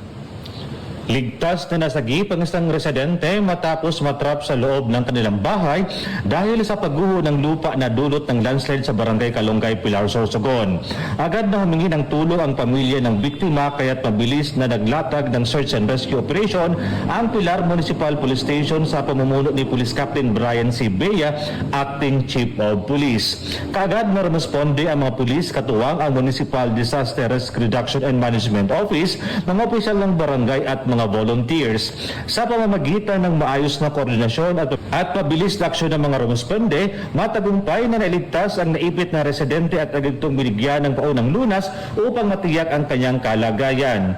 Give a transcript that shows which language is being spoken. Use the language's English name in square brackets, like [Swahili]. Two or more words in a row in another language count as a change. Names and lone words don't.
[Filipino] Ligtas na nasagip ang isang residente matapos matrap sa loob ng kanilang bahay dahil sa pagguho ng lupa na dulot ng landslide sa Barangay Kalongay, Pilar, Sorsogon. Agad na humingi ng tulong ang pamilya ng biktima kaya't mabilis na naglatag ng [English] search and rescue operation [Filipino] ang Pilar Municipal Police Station sa pamumuno ni Police Captain Brian C. Bea, Acting Chief of Police. Kaagad na rumisponde ang mga pulis katuwang ang Municipal Disaster Risk Reduction and Management Office, mga opisyal ng barangay at mga volunteers. Sa pamamagitan ng maayos na koordinasyon at mabilis na aksyon ng mga rumisponde, matagumpay na nailigtas ang naipit na residente at agad itong binigyan ng paunang lunas upang matiyak ang kanyang kalagayan.